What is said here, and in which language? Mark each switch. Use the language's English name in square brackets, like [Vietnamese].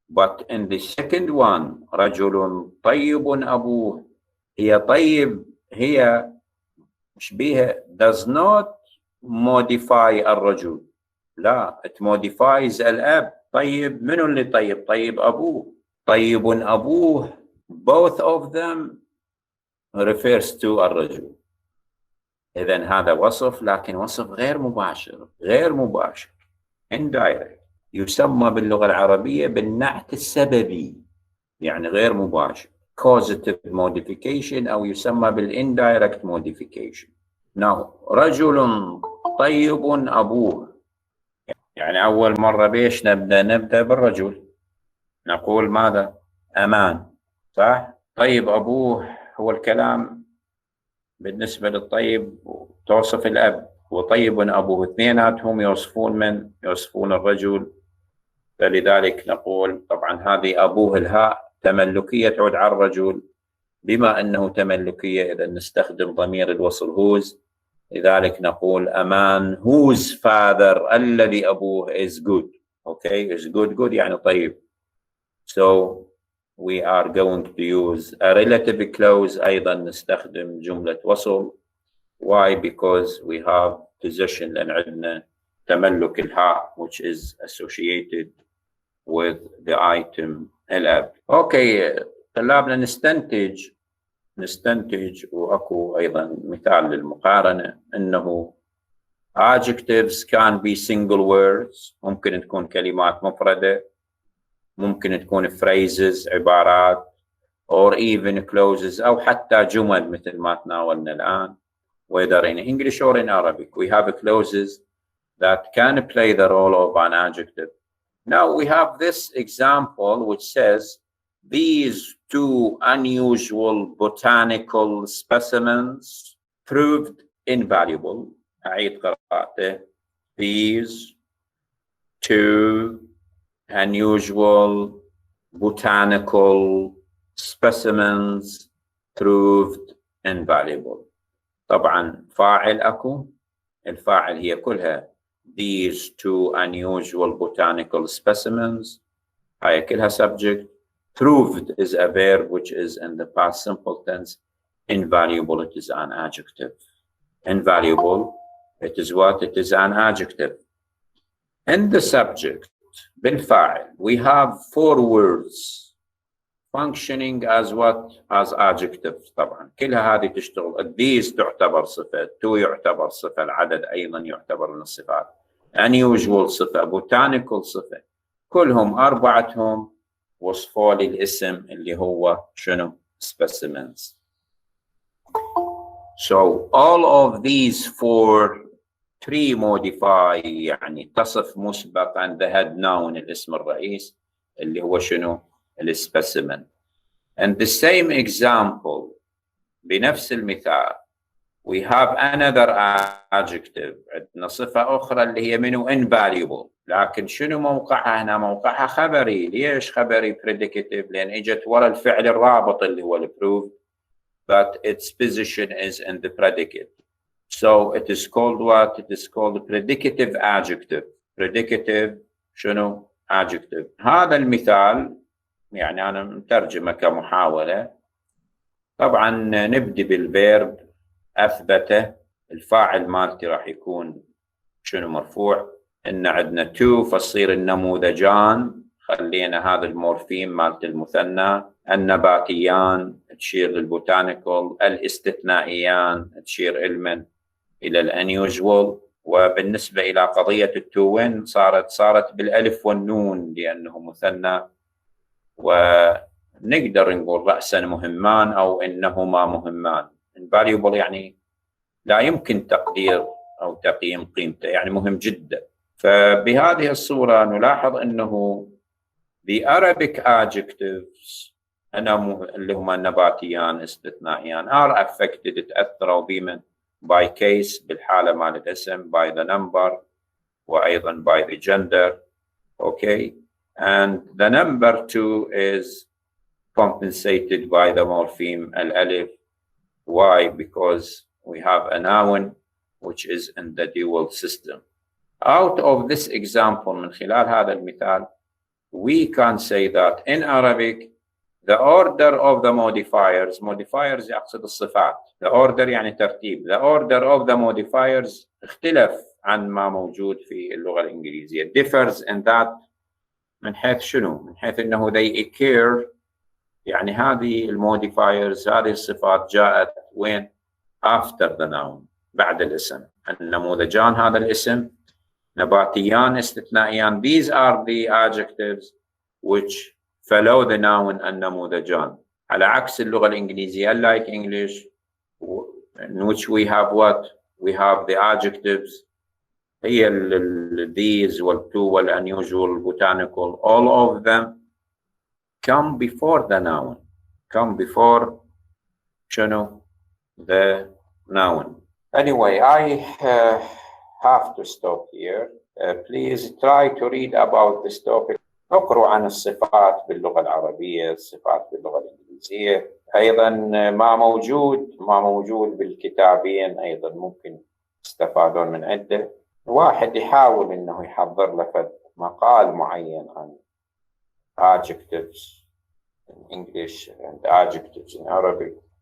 [English] But in the second one [Arabic] رجل طيب أبوه هي طيب هي مش بيها [English] does not modify [Arabic] الرجل، لا [English] it modifies [Arabic] الأب. طيب منو اللي طيب؟ طيب أبوه. طيب أبوه [English] both of them refers to الرجل. [Arabic] إذن هذا وصف، لكن وصف غير مباشر، غير مباشر indirect، يسمى باللغة العربية بالنعت السببي، يعني غير مباشر [English] causative modification، [Arabic] أو يسمى بال [English] indirect modification. [Arabic] Now رجل طيب أبوه، يعني أول مرة بيش نبدأ بالرجل، نقول ماذا؟ أمان، صح؟ طيب أبوه هو الكلام بالنسبة للطيب توصف الأب، وطيب أبوه، اثنيناتهم يوصفون من؟ يوصفون الرجل. فلذلك نقول طبعا هذه أبوه الهاء تملكية تعود على الرجل، بما أنه تملكية إذا نستخدم ضمير الوصل whose، لذلك نقول أمان [English] whose father [Arabic] الذي أبوه [English] is good. Okay, is good [Arabic] يعني طيب. [English] So we are going to use a relative clause، [Arabic] أيضا نستخدم جملة وصل. [English] Why? Because we have possession، [Arabic] لأن عندنا تملك الهاء [English] which is associated with the item الأب. [Arabic] Okay طلابنا نستنتج وأكو أيضا مثال للمقارنة أنه [English] adjectives can be single words، [Arabic] ممكن تكون كلمات مفردة، ممكن تكون phrases عبارات، [English] or even clauses، [Arabic] أو حتى جمل مثل ما تناولنا الآن. [English] Whether in English or in Arabic, we have clauses that can play the role of an adjective. Now we have this example which says these two unusual botanical specimens proved invaluable. [Arabic] أعيد قراءته. [English] These two unusual botanical specimens proved invaluable. [Arabic] طبعا فاعل أكو، الفاعل هي كلها [English] these two unusual botanical specimens، [Arabic] هاي كلها subject. [English] Proved is a verb which is in the past simple tense. Invaluable, it is an adjective. Invaluable, it is what? It is an adjective. In the subject, بالفاعل, we have 4 words functioning as what? As adjectives. [Arabic] طبعا كلها هذه تشتغل. These تعتبر صفة، to يعتبر صفة، العدد أيضا يعتبر من الصفات. Unusual صفة، botanical صفة، كلهم أربعتهم وصفوا لي الاسم اللي هو شنو؟ specimens. [English] So all of these 3 modify، [Arabic] يعني تصف مسبقا [English] the head noun [Arabic] الاسم الرئيس اللي هو شنو؟ [English] الspecimen. And the same example، [Arabic] بنفس المثال [English] we have another adjective، [Arabic] عندنا صفة أخرى اللي هي منو؟ invaluable، لكن شنو موقعها هنا؟ موقعها خبري. ليش خبري؟ predicative، لأن إجت ورا الفعل الرابط اللي هو proved، [English] but its position is in the predicate. So it is called what? It is called predicative adjective. Predicative شنو؟ adjective. [Arabic] هذا المثال يعني أنا مترجمة كمحاولة. طبعا نبدي بالفيرب أثبت، الفاعل مالتي راح يكون شنو؟ مرفوع. إن عندنا to فتصير النموذجان، خلينا هذا المورفيم مالت المثنى. النباتيان تشير للبوتانيكال، الاستثنائيان تشير علما إلى الانيوجوال. وبالنسبة إلى قضية التوين صارت بالألف والنون لأنه مثنى، ونقدر نقول رأسا مهمان أو إنهما مهمان. invaluable يعني لا يمكن تقدير أو تقييم قيمته، يعني مهم جدا. فبهذه الصورة نلاحظ أنه [English] the Arabic adjectives [Arabic] اللي هما النباتيان استثنائيان [English] are affected، [Arabic] تأثروا بمن؟ [English] by case [Arabic] بالحالة مال الاسم، [English] by the number، [Arabic] وأيضا [English] by the gender. Okay, and the number 2 is compensated by the morpheme الألف. Why? Because we have a noun which is in the dual system. Out of this example، [Arabic] من خلال هذا المثال [English] we can say that in Arabic The order of the modifiers [Arabic] يقصد الصفات. [English] The order [Arabic] يعني ترتيب. [English] The order of the modifiers [Arabic] اختلف عن ما موجود في اللغة الإنجليزية. [English] Differs in that [Arabic] من حيث شنو؟ من حيث إنه [English] they occur، [Arabic] يعني هذه الموديفايرز، هذه الصفات جاءت وين؟ [English] after the noun، [Arabic] بعد الاسم. النموذجان هذا الاسم، نباتيان استثنائيان. [English] These are the adjectives which follow the noun النموذجان. [Arabic] على عكس اللغة الإنجليزية [English] unlike English in which we have what? We have the adjectives هي these والto والunusual botanical, all of them come before the noun, come before شنو? The noun. Anyway, I have to stop here. Please try to read about this topic. [Arabic] اقروا عن الصفات باللغة العربية، الصفات باللغة الإنجليزية. أيضا ما موجود بالكتابين أيضا ممكن تستفادون من عنده. واحد يحاول إنه يحضر له مقال معين عن [English] adjectives in English and adjectives in Arabic.